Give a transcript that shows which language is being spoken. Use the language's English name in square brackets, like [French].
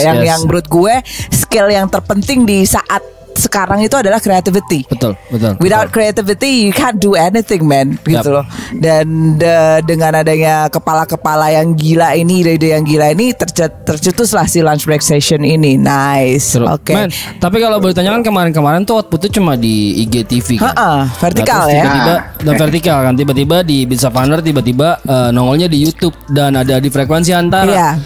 [Indonesian] Yang menurut gue skill yang terpenting di saat sekarang itu adalah creativity. Betul. [English] Without creativity you can't do anything, man. [Indonesian] Gitu loh. Dan dengan adanya kepala-kepala yang gila ini, ide-ide yang gila ini tercetuslah si lunch break session ini. Nice. Oke. Tapi kalau boleh tanya kan kemarin tuh outputnya cuma di IGTV kan. Vertikal ya. Tiba-tiba dan vertikal kan. Tiba-tiba di Bisa Partner tiba-tiba nongolnya di YouTube dan ada di Frekuensi Antara.